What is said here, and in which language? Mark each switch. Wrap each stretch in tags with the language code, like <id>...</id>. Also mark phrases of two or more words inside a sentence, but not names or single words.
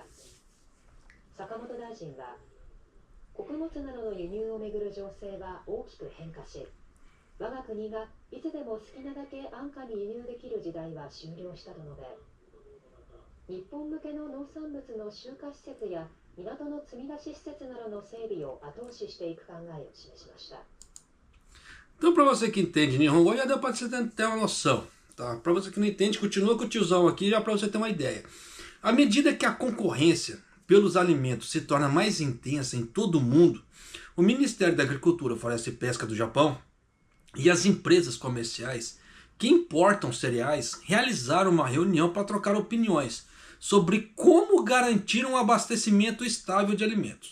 <ja>坂本大臣は、穀物などの輸入をめぐる情勢は大きく変化し、我が国がいつでも好きなだけ安価に輸入できる時代は終了したと述べ、日本向けの農産物の集荷施設や港の積み出し施設などの整備を後押ししていく考えを示しました。</ja> <pt>Então, para você que entende Nihongo, já deu para você ter uma noção. Tá? Para você que não entende, continua com o tiozão aqui, já para você ter uma ideia. À medida que a concorrência pelos alimentos se torna mais intensa em todo o mundo, o Ministério da Agricultura, Floresta e Pesca do Japão e as empresas comerciais que importam cereais realizaram uma reunião para trocar opiniões sobre como garantir um abastecimento estável de alimentos.</pt>